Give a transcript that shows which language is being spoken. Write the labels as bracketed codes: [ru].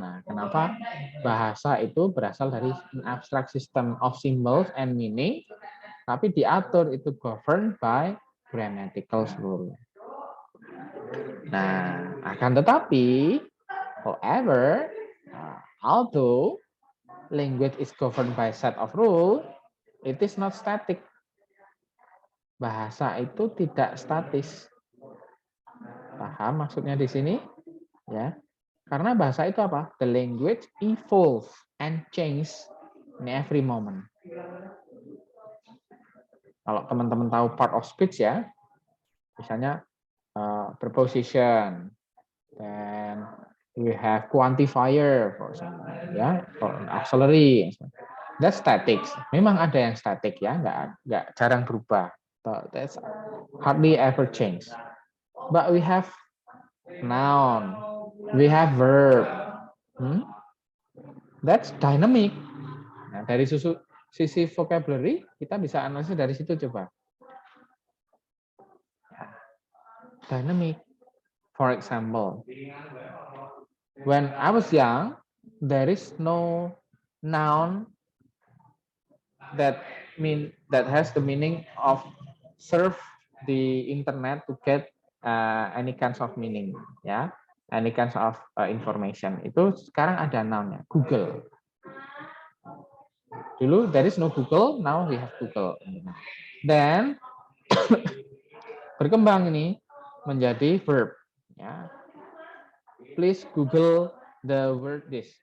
[id] Nah, kenapa bahasa itu berasal dari [en] an abstract system of symbols and meaning, [id] tapi diatur itu [en] governed by grammatical rule. Nah, [id] akan tetapi, [en] however, although language is governed by set of rule, it is not static. [id] Bahasa itu tidak statis. Paham maksudnya di sini? Ya. Karena bahasa itu apa? [en] The language evolves and change in every moment. [id] Kalau teman-teman tahu [en] part of speech ya, [id] misalnya [en] preposition, then we have quantifier, for example, ya, or auxiliary. That's static. [id] Memang ada yang static ya, nggak jarang berubah. [en] But that's hardly ever change. But we have noun, we have verb. That's dynamic. [id] Nah, dari sisi vocabulary kita bisa analisis dari situ coba. [en] Dynamic. For example, when I was young, there is no noun that has the meaning of surf the internet to get any kinds of meaning, ya, any kinds of information. [id] Itu sekarang ada nounnya, Google. Dulu [en] there is no Google, now we have Google. [id] Then berkembang ini menjadi verb, ya. [en] Please Google the word this.